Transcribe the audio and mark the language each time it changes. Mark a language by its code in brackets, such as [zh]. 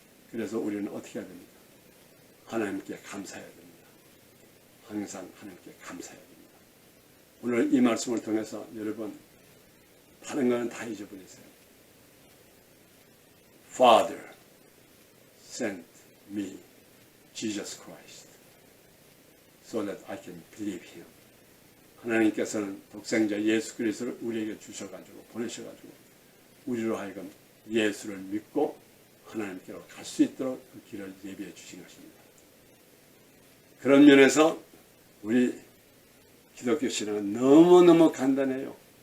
[ko] 그래서 우리는 어떻게 해야 됩니까? 하나님께 감사해야 됩니다. 항상 하나님께 감사해야 됩니다. 오늘 이 말씀을 통해서 여러분 다른 거는 다 잊어버리세요. [en] Father sent me Jesus Christ so that I can believe Him. [ko] 하나님께서는 독생자 예수 그리스도를 우리에게 주셔가지고 보내셔가지고 우리로 하여금 예수를 믿고 하나님께로 갈 수 있도록 그 길을 예비해 주신 것입니다. 그런 면에서 우리 기독교 신앙은 너무너무 간단해요.